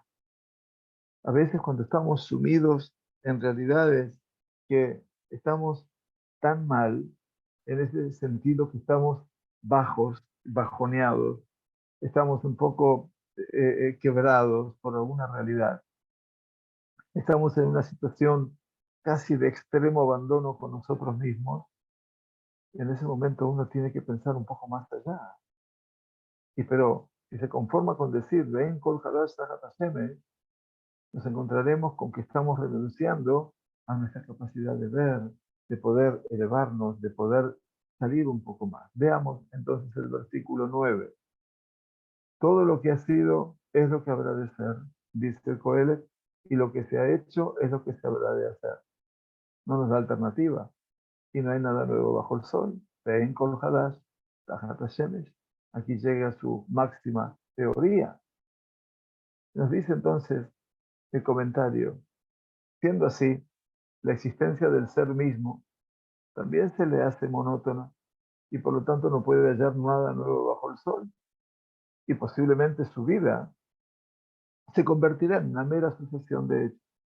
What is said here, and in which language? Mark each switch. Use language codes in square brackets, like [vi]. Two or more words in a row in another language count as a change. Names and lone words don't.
[es] A veces cuando estamos sumidos en realidades que estamos tan mal, en ese sentido que estamos bajos, bajoneados, estamos un poco quebrados por alguna realidad. Estamos en una situación casi de extremo abandono con nosotros mismos. En ese momento uno tiene que pensar un poco más allá. Pero si se conforma con decir, [he] ואין כל חדש תחת השמש, [es] nos encontraremos con que estamos renunciando a nuestra capacidad de ver, de poder elevarnos, de poder salir un poco más. Veamos entonces el versículo 9. Todo lo que ha sido es lo que habrá de ser, dice el Coelet, y lo que se ha hecho es lo que se habrá de hacer. No nos da alternativa. Y no hay nada nuevo bajo el sol. [he] ואין כל חדש תחת השמש. [es] Aquí llega su máxima teoría. Nos dice entonces el comentario, siendo así, la existencia del ser mismo también se le hace monótona y por lo tanto no puede hallar nada nuevo bajo el sol y posiblemente su vida se convertirá en una mera sucesión de hechos.